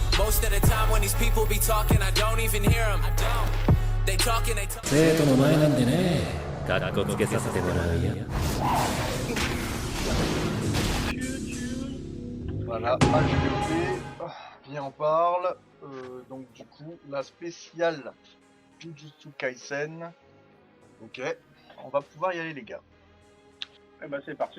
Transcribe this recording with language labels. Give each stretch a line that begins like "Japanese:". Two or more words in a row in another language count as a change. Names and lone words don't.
English: Most of the time when these people be talking, I don't even hear them. I don't. They talking, they talking.
Japanese: 生徒の前なんでね、かっこつけさせてもらうよ。
French: Voilà, HVP, viens on parle. Donc du coup, la spéciale Jujutsu Kaisen. Ok, on va pouvoir y aller les gars. Eh ben c'est parti.